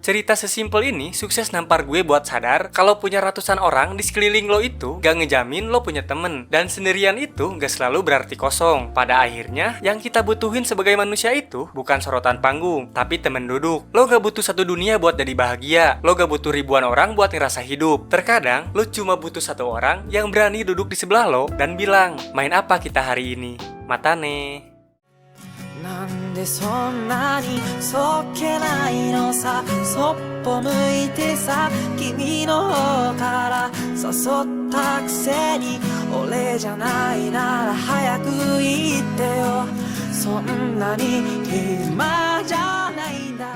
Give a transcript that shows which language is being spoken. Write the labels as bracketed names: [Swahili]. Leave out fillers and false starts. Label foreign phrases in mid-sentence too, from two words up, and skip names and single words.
[Indonesian] Cerita sesimpel ini sukses nampar gue buat sadar kalau punya ratusan orang di sekeliling lo itu gak ngejamin lo punya temen, dan sendirian itu gak selalu berarti kosong. Pada akhirnya yang kita butuhin sebagai manusia itu bukan sorotan panggung, tapi temen duduk. Lo gak butuh satu dunia buat jadi bahagia, lo gak butuh ribuan orang buat ngerasa hidup. Terkadang lo cuma butuh satu orang yang berani duduk di sebelah lo dan bilang, main apa kita hari ini? Matane. [Japanese] なんでそんなにそっけないのさ、そっぽ向いてさ、君の方から誘ったくせに、俺じゃないなら早く言ってよ、そんなに暇じゃない